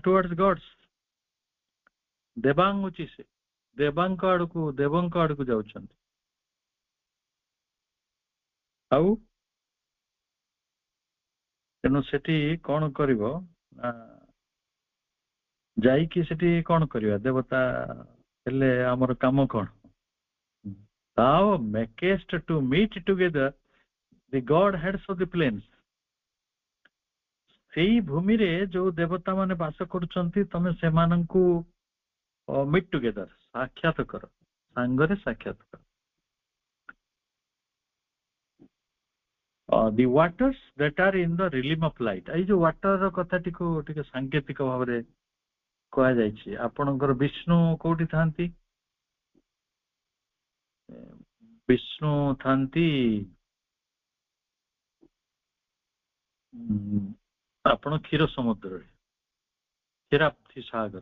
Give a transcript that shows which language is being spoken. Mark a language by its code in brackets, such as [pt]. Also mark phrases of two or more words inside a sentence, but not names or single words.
[en] towards gods, [or] ଦେବାଙ୍ଗ ଉଚିଷେ, ଦେବାଙ୍କ ଆଡକୁ ଯାଉଛନ୍ତି। ଆଉ ତେଣୁ ସେଠି କଣ କରିବ? ଯାଇକି ସେଠି କଣ କରିବା? ଦେବତା ହେଲେ ଆମର କାମ କଣ? [en] Thou makest to meet together the god heads of the plains। [or] ସେଇ ଭୂମିରେ ଯୋଉ ଦେବତା ମାନେ ବାସ କରୁଛନ୍ତି, ତମେ ସେମାନଙ୍କୁ [en] meet together, [or] ସାକ୍ଷାତ କର, ସାଙ୍ଗରେ ସାକ୍ଷାତ କର। [en] the waters that are in the realm of light। [or] ଏଇ ଯୋଉ ୱାଟର କଥାଟିକୁ ଟିକେ ସାଙ୍କେତିକ ଭାବରେ କୁହାଯାଇଛି। ଆପଣଙ୍କର ବିଷ୍ଣୁ କୋଉଠି ଥାନ୍ତି? ବିଷ୍ଣୁ ଥାନ୍ତି ଆପଣ କ୍ଷୀର ସମୁଦ୍ରରେ, କ୍ଷୀରାପ୍ତି ସାଗର।